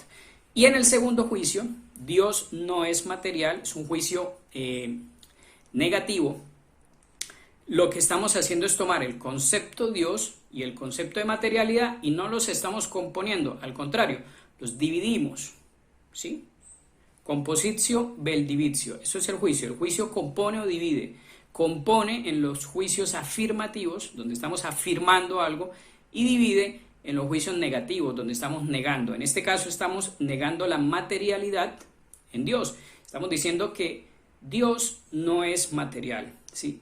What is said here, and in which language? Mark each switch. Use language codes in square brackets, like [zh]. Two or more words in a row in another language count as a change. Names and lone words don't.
[es] Y en el segundo juicio, Dios no es material, es un juicio negativo. Lo que estamos haciendo es tomar el concepto Dios y el concepto de materialidad y no los estamos componiendo, al contrario, los dividimos, ¿sí? [la] Compositio vel divitio, [es] eso es el juicio compone o divide, compone en los juicios afirmativos, donde estamos afirmando algo, y divide en los juicios negativos, donde estamos negando. En este caso estamos negando la materialidad en Dios, estamos diciendo que Dios no es material, ¿sí?